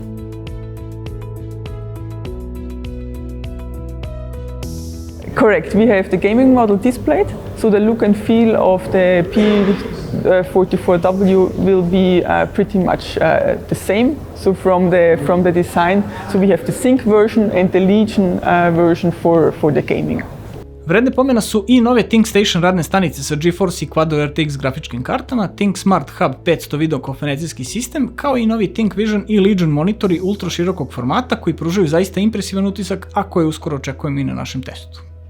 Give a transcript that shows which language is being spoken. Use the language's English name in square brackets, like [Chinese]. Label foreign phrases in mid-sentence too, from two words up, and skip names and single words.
[English] Correct, we have the gaming model displayed, so the look and feel of the P44W will be pretty much the same. So from the design, so we have the Sync version and the Legion version for the gaming. [Serbian] Vredne pomena su i nove ThinkStation radne stanice sa GeForce i Quad-o RTX grafičkim kartama, ThinkSmart Hub 500 videokonferencijski sistem, kao i novi ThinkVision i Legion monitori ultra širokog formata koji pružaju zaista impresivan utisak, a koje uskoro očekujemo i na našem testu.